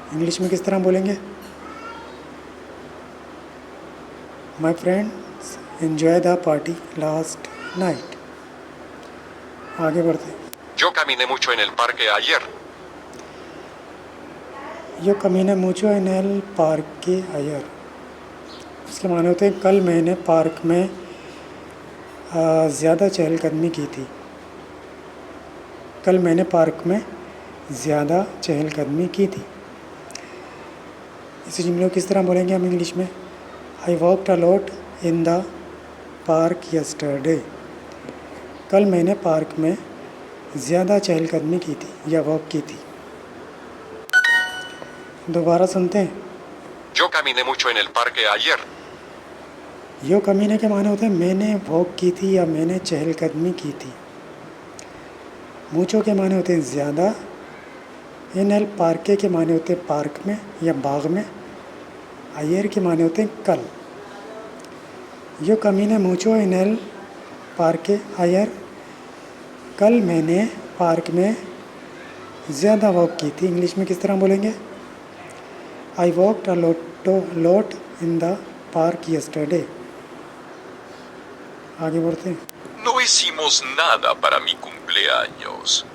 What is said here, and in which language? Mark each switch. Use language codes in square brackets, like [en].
[hi] English में किस तरह बोलेंगे? [en] My friends enjoy the party last night. [hi] आगे बढ़ते। [es] Yo caminé mucho en el parque ayer. यो कमीने मुचो इन एल पार्क के अयर। [hi] इसके माने होते हैं कल मैंने पार्क में ज़्यादा चहलकदमी की थी। कल मैंने पार्क में ज़्यादा चहलकदमी की थी। इसी जुमले को किस तरह बोलेंगे हम इंग्लिश में? [en] I walked a lot in the park yesterday. [hi] कल मैंने पार्क में ज़्यादा चहलकदमी की थी या वॉक की थी। दोबारा सुनते हैं। [es] Yo caminé mucho en el parque ayer. यो कमीने [hi] के माने होते हैं मैंने वॉक की थी या मैंने चहलकदमी की थी। [es] मूचो [hi] के माने होते हैं ज़्यादा। [es] इन एल पार्के [hi] के माने होते हैं पार्क में या बाग में। [es] अयर [hi] के माने होते हैं कल। [es] यो कमीने मूचो इन एल पार्के अयर। [hi] कल मैंने पार्क में ज़्यादा वॉक की थी। इंग्लिश में किस तरह बोलेंगे? [en] I walked a lot in the park yesterday. [hi] आगे बढ़ते हैं। [es] No hicimos nada para mi cumpleaños.